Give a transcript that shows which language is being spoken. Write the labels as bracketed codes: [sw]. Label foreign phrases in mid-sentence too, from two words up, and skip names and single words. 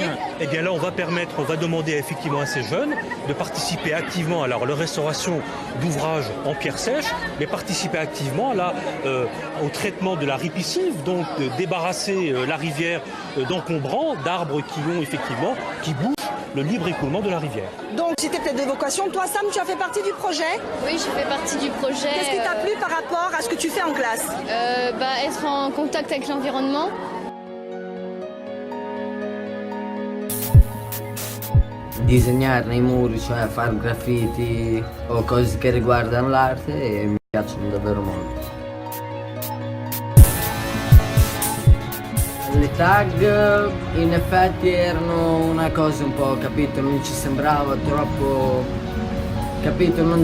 [fr] Eh bien là, on va demander effectivement à ces jeunes de participer activement à la restauration d'ouvrages en pierre sèche, mais participer activement au traitement de la ripisylve, donc de débarrasser la rivière d'encombrants, d'arbres qui bouchent le libre écoulement de la rivière. Donc c'était peut-être des vocations. Toi, Sam, tu as fait partie du projet ? Oui, je fais partie du projet. Qu'est-ce qui t'a plu par rapport à ce que tu fais en classe ? Être en contact avec l'environnement. [it] Disegnare nei muri, cioè fare graffiti o cose che riguardano l'arte e mi piacciono davvero molto. Le tag in effetti erano una cosa un po', capito, non ci sembrava troppo, capito, non